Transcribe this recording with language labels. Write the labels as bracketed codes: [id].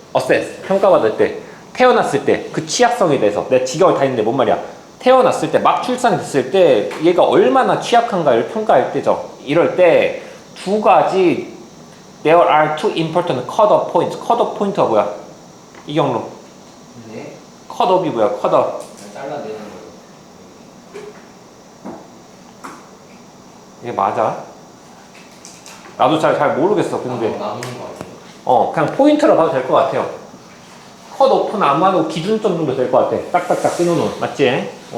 [ko] assess 평가받을 때 태어났을 때 그 취약성에 대해서 내가 직역을 다 했는데 뭔 말이야 태어났을 때 막 출산됐을 때 얘가 얼마나 취약한가를 평가할 때죠. 이럴 때 두 가지 [en] there are two important cut-off points. [ko] cut-off 포인트가 뭐야? 이경로 네. cut-off이 뭐야? cut-off 그냥 잘라내는 거예요. 이게 맞아? 나도 잘 모르겠어. 근데 나누는 거 아니에요? 그냥 포인트로 봐도 될 것 같아요. 컷오프는 아마도 기준점 정도 될 것 같아. 딱딱딱 끊어놓은. 맞지?